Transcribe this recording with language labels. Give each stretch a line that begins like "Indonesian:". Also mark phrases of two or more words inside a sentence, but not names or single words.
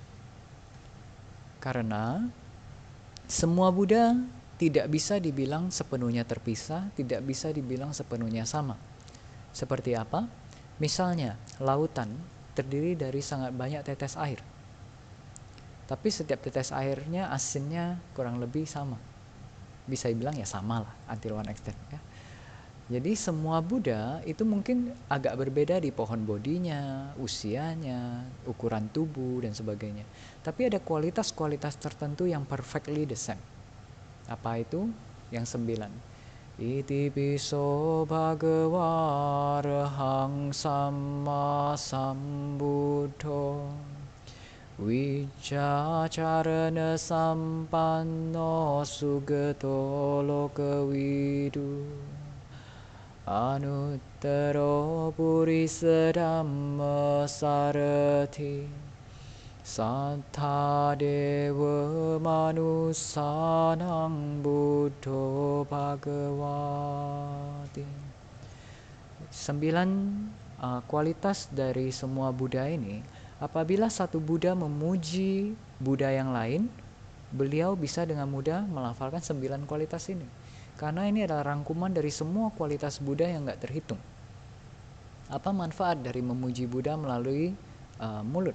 Indonesian: Karena semua Buddha tidak bisa dibilang sepenuhnya terpisah, tidak bisa dibilang sepenuhnya sama. Seperti apa? Misalnya, lautan terdiri dari sangat banyak tetes air. Tapi setiap tetes airnya asinnya kurang lebih sama. Bisa dibilang ya sama lah,
English: until one extent ya.
Indonesian: Jadi semua Buddha itu mungkin agak berbeda di pohon bodinya, usianya, ukuran tubuh dan sebagainya. Tapi ada kualitas-kualitas tertentu yang
English: perfectly the same.
Indonesian: Apa itu? Yang 9.
Pali: Iti piso bhagava arahang samma sambuddho Vicacarana sampanno sugato lokavidu Anuttaro purisa dhamma sarati Sattha deva manusanang buddho bhagavati.
Indonesian: 9 kualitas dari semua Buddha ini. Apabila satu Buddha memuji Buddha yang lain, beliau bisa dengan mudah melafalkan 9 kualitas ini. Karena ini adalah rangkuman dari semua kualitas Buddha yang nggak terhitung. Apa manfaat dari memuji Buddha melalui mulut?